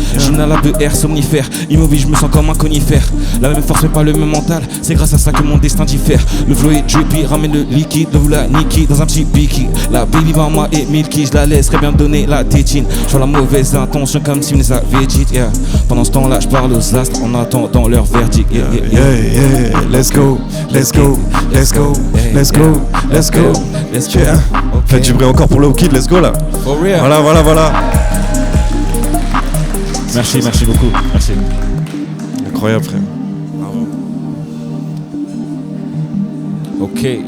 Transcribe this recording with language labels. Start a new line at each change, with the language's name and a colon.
French: J'inhale de air somnifère, immobile je me sens comme un conifère. La même force mais pas le même mental, c'est grâce à ça que mon destin diffère. Le flow est drippy, ramène le liquide, le la Niki dans un petit biki. La baby mama est milky, je la laisserai bien donner la tétine. J'vois la mauvaise intention comme si me les avait dites, Pendant ce temps là je parle aux astres en attendant leur verdict.
English: Let's go, let's go, let's go, let's go, let's go.
French: Faites du bruit encore pour le kid,
English: let's go
French: là. Voilà. Merci beaucoup, merci. Incroyable frère. Ok.